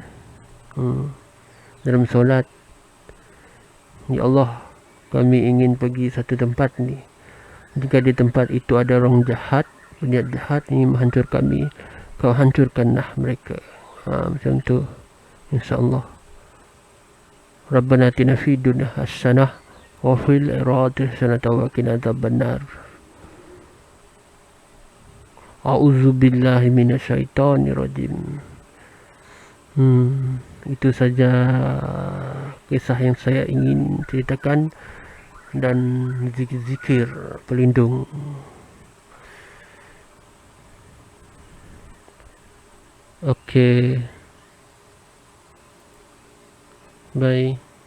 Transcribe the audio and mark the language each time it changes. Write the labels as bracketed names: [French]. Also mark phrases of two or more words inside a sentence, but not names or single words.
[Malay] Dalam solat, [Arabic] يا الله, [Malay] kami ingin pergi satu tempat ni. Jika di tempat itu ada orang jahat, berniat jahat ingin menghancur kami, kau hancurkanlah mereka. Macam tu, insyaAllah. [Arabic] ربنا آتنا في الدنيا حسنة وفي الآخرة حسنة وقنا عذاب النار. أعوذ بالله من الشيطان الرجيم. [Malay] Itu saja kisah yang saya ingin ceritakan dan zikir-zikir pelindung. Okey. Bye.